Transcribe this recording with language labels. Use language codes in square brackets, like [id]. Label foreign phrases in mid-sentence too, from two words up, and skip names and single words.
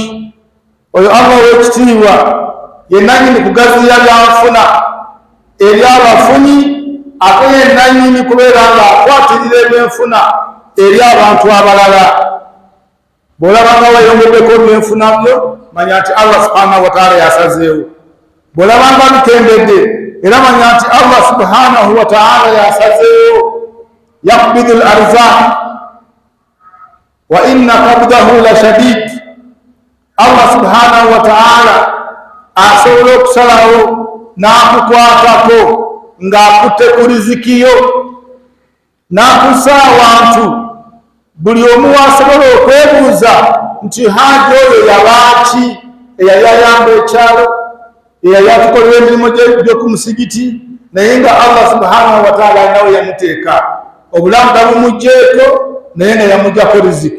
[lg] Oyo Allah ow'ekitiibwa ye nannyini kugaziya byanfuna eri abafunyi, ate ye nannyini kubeera ng'akwatirira ebyenfuna eri abantu abalala. Bw'olaba nga weyongeddeko ebyenfuna byo, manya nti Allah [ar] سبحانه وتعالى [lg] yasazeewo. Bw'olaba nga bikendedde, era manya nti Allah [ar] سبحانه وتعالى [lg] yasazeewo. [ar] يقبض الأرزاق وإن قبضه لشديد. [lg] Allah [ar] سبحانه وتعالى [lg] asobola okusalawo n'akukwatako ng'akutte ku rizikiyo n'akussa awantu. Buli omu asobola okwebuuza nti haji oyo yabaaki, eyali ayamba ekyalo, eyali atukolera emirimu gyo ku musigiti, naye nga Allah [ar] سبحانه وتعالى [lg] nawe yamuteeka obulamu tabumugjeeko, naye nga yamugjako riziki.